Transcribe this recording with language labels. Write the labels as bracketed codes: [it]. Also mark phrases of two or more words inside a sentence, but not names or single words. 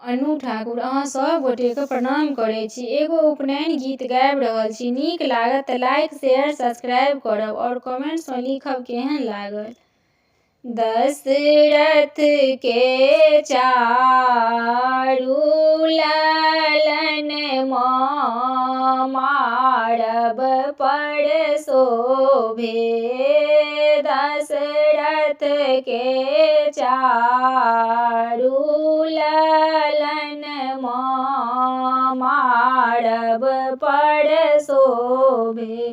[mai] अनु ठाकुर अहाँ सब गोटेके प्रणाम करै छी। एगो उपनयन गीत गाबि रहल छी। नीक लागत तऽ [en] like share subscribe [mai] करब और कमेंट्स में लिखब केहन लागल। दशरथ के चारू लालन मारब पर शोभे। दशरथ के चारू लालन मारब पर शोभे।